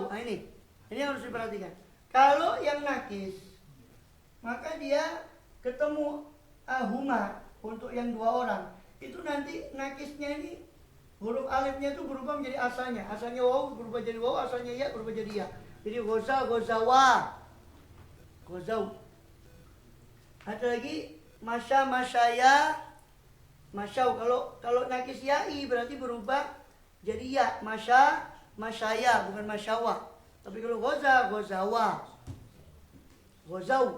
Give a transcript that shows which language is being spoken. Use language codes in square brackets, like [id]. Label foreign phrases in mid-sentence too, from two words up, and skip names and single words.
[id] Nah ini harus diperhatikan. Kalau yang nakis, maka dia ketemu huma untuk yang 2 orang. Itu nanti nakisnya ini Huruf alifnya itu berubah menjadi asalnya. Asalnya waw berubah jadi waw, asalnya ya berubah jadi ya. Jadi goza, [ar] غزوا. غزوا. [id] Ada lagi [ar] مشى، مشيا، مشوا. [id] Kalau nakis ya'i berarti berubah jadi ya. [ar] مشى، مشيا, [id] bukan masyawa. Tapi kalau [ar] غزا، غزوا. غزوا.